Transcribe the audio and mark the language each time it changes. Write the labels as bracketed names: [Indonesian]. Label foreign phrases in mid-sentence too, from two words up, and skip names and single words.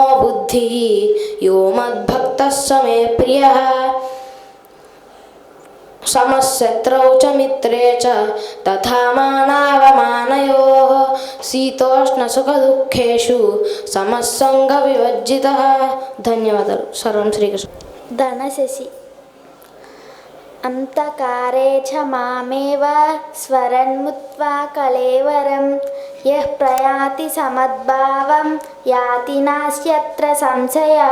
[Sanskrit] मय्यर्पितमनोबुद्धिः यो मद्भक्तः स मे प्रियः। समशत्रौ च मित्रे च तथा मानावमानयोः शीतोष्णसुखदुःखेषु समस्सङ्गविवर्जितः. [Telugu] ధన్యవాదాలు. సర్వం శ్రీకృష్ణ. [Sanskrit] धनशशि अन्तकारे च मामेव स्वरन्मुत्वा कलेवरम् यः प्रयाति समद्भावम् याति नास्यत्र संशयः.